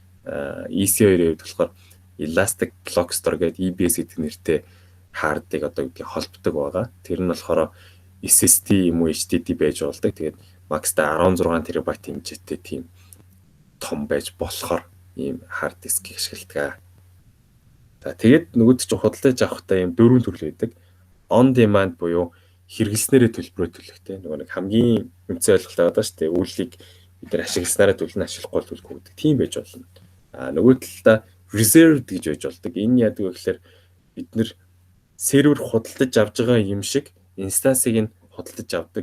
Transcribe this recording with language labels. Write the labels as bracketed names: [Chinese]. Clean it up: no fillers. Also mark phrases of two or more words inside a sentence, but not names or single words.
[Mongolian] EC2-ээр болохоор [English] Elastic Block Store [Mongolian] гэдэг EBS гэдэг нэртэй hard-ыг одоо үгүй холбдог байгаа. Тэр нь болохоор SSD юм уу HDD байж болдог. Тэгээд max-та 16 TB хэмжээтэй тийм том байж болохоор ийм [English] hard disk- [Mongolian] ийг ашигладаг. За тэгээд нөгөөдөг чинь худалдаж авахдаа ийм дөрвөн төрөл байдаг. [English] On demand [Mongolian] буюу хэрэглэснээрээ төлбөрөө төлөхтэй. Нөгөө нэг хамгийн үнэтэй ойлголт байгаа шүү дээ. Үйлийг бид нар ашигласнараа төлнө, ашиглахгүй төлөхгүй гэдэг. Тийм байж болно. Нөгөө талдаа reserved гэж байж болдог. Энэ яадаг вэ гэхээр бид нар сервер худалдаж авж байгаа юм шиг инстансыг нь худалдаж авдаг.